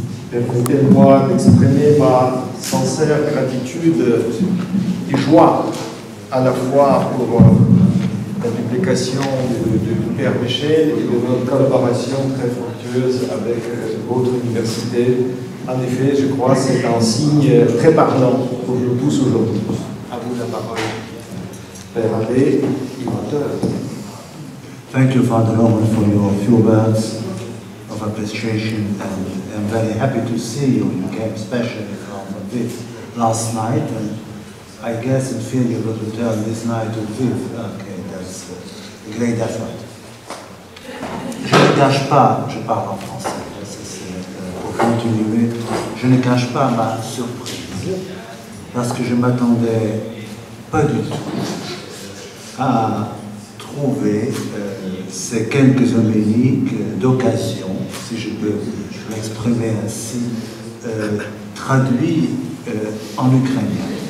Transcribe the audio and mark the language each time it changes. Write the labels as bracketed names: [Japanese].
[French] Permettez-moi d'exprimer ma sincère gratitude et joie à la fois pour la publication du Père Michel et de notre collaboration très fructueuse avec votre université. En effet, je crois que c'est un signe très parlant pour nous tous aujourd'hui. À vous la parole, Père Abbé et auteur. [English] Thank you, Father Roman, for your few words of appreciation, and I'm very happy to see you. You came especially from Lviv last night, and I guess and feel you will return this night to Lviv. Okay, that's a great effort. [French] Je ne cache pas, je parle en français, pour continuer, je ne cache pas ma surprise, parce que je m'attendais pas du tout à trouver ces quelques homélies d'occasion, si je peux m'exprimer ainsi, traduits en ukrainien.